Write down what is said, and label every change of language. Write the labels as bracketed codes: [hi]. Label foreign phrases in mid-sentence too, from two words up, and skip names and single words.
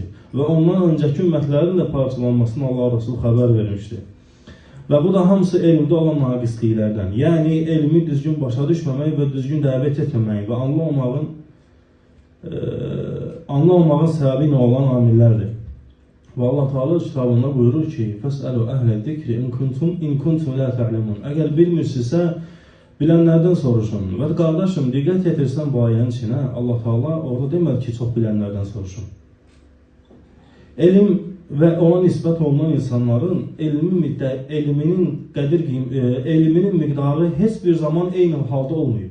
[az] Və ondan öncəki ümmətlərin də parçalanmasını Allah Resulü xəbər vermişdi. Və bu da hamısı elmdə olan naqisliklərdən. Yəni, elmi düzgün başa düşməmək və düzgün dəvət etməmək və anlamamağın səbəbi ilə olan amillərdir. Və Allah Teala kitabında buyurur ki, [ar] فَسْأَلُوا أَهْلَ الذِّكْرِ إِنْ كُنْتُمْ لَا تَعْلَمُونَ. [az] Əgər bilmirsinizsə, bilənlərdən soruşun. Və qardaşım, diqqət yetirsən bu ayənin içinə, Allah Teala orada demədi ki, çox bilənlərdən soruşun. Elm və ona nisbət olunan insanların elminin miqdarı heç bir zaman eyni halda olmayıb.